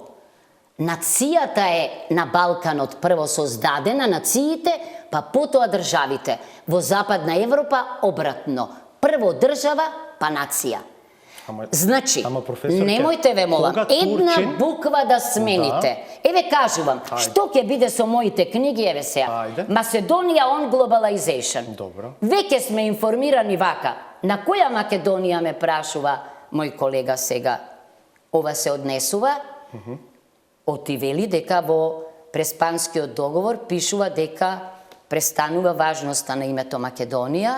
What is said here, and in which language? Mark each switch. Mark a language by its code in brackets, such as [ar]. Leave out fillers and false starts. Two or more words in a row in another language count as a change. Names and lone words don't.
[mk] Нацијата е на Балканот прво создадена, нациите, па потоа државите. Во Западна Европа обратно. Прво држава, па нација. Значи, ама, професорке, немојте ве молам, кога една Турчин- буква да смените. Еве кажувам, што ќе биде со моите книги, еве сега. Ајде. Macedоnia on Globalization. Добро. Веќе сме информирани вака. На која Македонија ме прашува мој колега сега? Ова се однесува? Оти вели дека во Преспанскиот договор пишува дека престанува важноста на името Македонија.